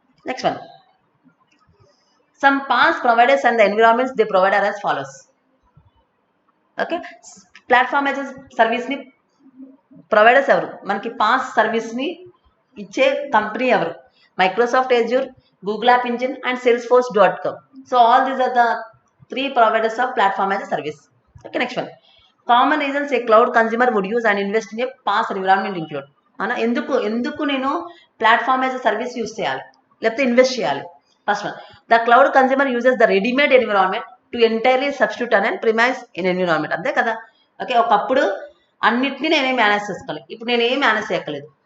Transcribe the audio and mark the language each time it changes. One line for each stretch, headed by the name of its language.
English: Next one, some PaaS providers and the environments they provide are as follows.
Telugu: Okay platform as a సర్వీస్ని providers ఎవరు? మనకి pass సర్వీస్ని ఇచ్చే company ఎవరు?
English: Microsoft Azure, Google app engine and salesforce.com. So all these are the 3 providers of platform as a service. Okay, next one. Common reasons a cloud consumer would use and invest in a PaaS environment include.
Telugu: అన్న ఎందుకు నేను platform as a service use చేయాలి లేకపోతే invest చేయాలి?
English: First one, the cloud consumer uses the readymade environment to entirely substitute and premise in environment.
Telugu: అంతే కదా. Okay ఒకప్పుడు అన్నిటినీ నేనేం మేనేజ్ చేసుకోవాలి, ఇప్పుడు నేనేం మేనేజ్ చేయక్కలేదు.